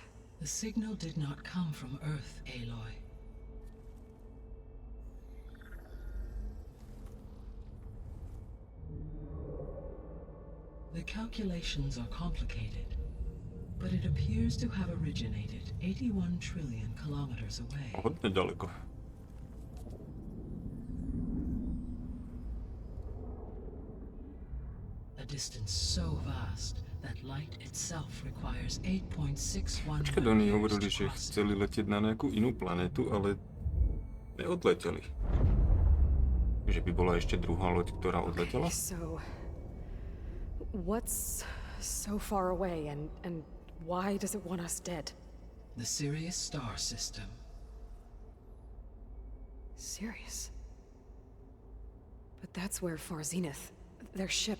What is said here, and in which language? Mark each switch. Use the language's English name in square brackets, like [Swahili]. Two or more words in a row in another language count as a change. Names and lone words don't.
[English] The signal did not come from Earth, Aloy. The calculations are complicated, but it appears to have originated 81 trillion kilometers away. [Slovak] Hodne ďaleko. [English] distance so vast that light itself requires 8.61. [Slovak] Počkaj, oni hovorili, že chceli letieť na nejakú inú planetu, ale neodleteli. Že by bola ešte druhá loď, ktorá odletela? [English] So, what's so far away and why does it want us dead? The Sirius star system. Sirius? But that's where Far Zenith, their ship.